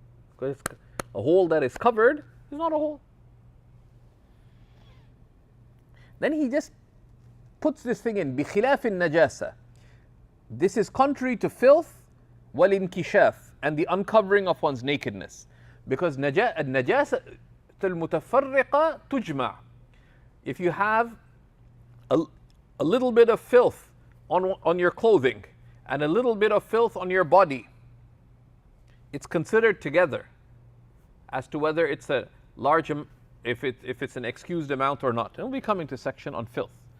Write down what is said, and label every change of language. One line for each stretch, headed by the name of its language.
English: Because a hole that is covered is not a hole. Then he just puts this thing in,
Arabic: بِخِلَافِ النَّجَاسَةِ.
English: This is contrary to filth, وَالْإِنْكِشَافِ, and the uncovering of one's nakedness.
Arabic: Because النَّجَاسَةُ الْمُتَفَرِّقَةُ تُجْمَعُ.
English: If you have a little bit of filth on your clothing and a little bit of filth on your body, it's considered together as to whether it's a large, if it's an excused amount or not. And we'll be coming to section on filth.